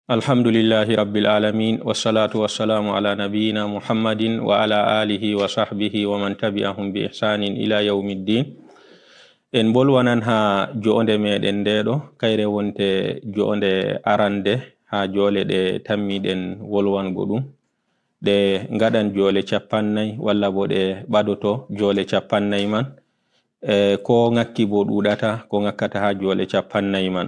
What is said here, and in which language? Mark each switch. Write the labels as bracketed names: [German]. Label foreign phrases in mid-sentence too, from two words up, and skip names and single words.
[Arabic] الحمد لله رب العالمين والصلاة والسلام على نبينا محمد وعلى آله وصحبه ومن تبعهم بإحسان إلى يوم الدين. [Fula] En bolwanan ha jo'onde meɗen ndeɗo kayre wonte jo'onde arande ha jole ɗe tammiɗen wolwango ɗum ɗe ngaɗan jole capannay walla bo ɗe ɓadoto jole capannay man ko ngakki bo ɗuɗata ko ngakkata ha jole capannay man.